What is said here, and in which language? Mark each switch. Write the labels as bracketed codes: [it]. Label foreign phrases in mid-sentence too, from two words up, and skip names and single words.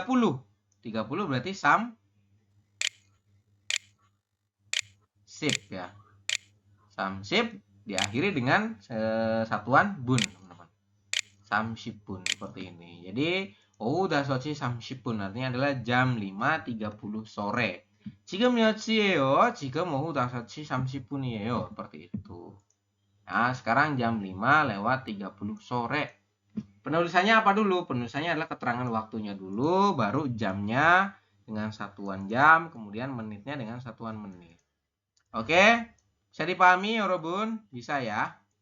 [id] 30 berarti sip ya. Samsip diakhiri dengan satuan bun, teman-teman. Samsipun seperti ini. Jadi [ko] 다섯 시 삼십 분 [id] artinya adalah jam 5.30 sore. [ko] Ji금 몇 시예요? 지금 오후 5시 30분이에요. [id] Seperti itu. Nah, sekarang jam 5:30 sore. Penulisannya apa dulu? Penulisannya adalah keterangan waktunya dulu, baru jamnya dengan satuan jam, kemudian menitnya dengan satuan menit. Oke? Bisa dipahami, Yorobun? Bisa ya?